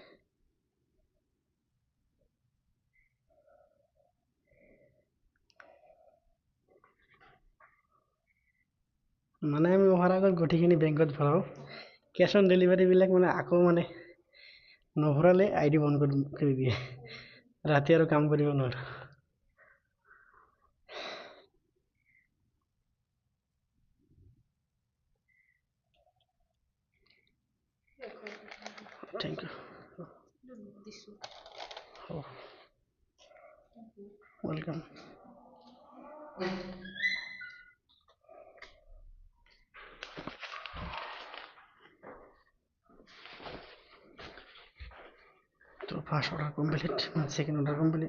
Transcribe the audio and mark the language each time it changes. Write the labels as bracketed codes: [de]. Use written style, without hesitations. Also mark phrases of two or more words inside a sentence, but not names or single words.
[as] মানে আমি অহাৰ আগত গোটেইখিনি বেংকত ভৰাও, [en] cash on delivery [as] বিলাক মানে আকৌ মানে নভৰালে আইডি বন্ধ কৰি দিয়ে, ৰাতি আৰু কাম কৰিব নোৱাৰো। [en] thank you. ওয়েলকাম। [bn] তো [en] first order complete, [bn] মানে [en] second order complete.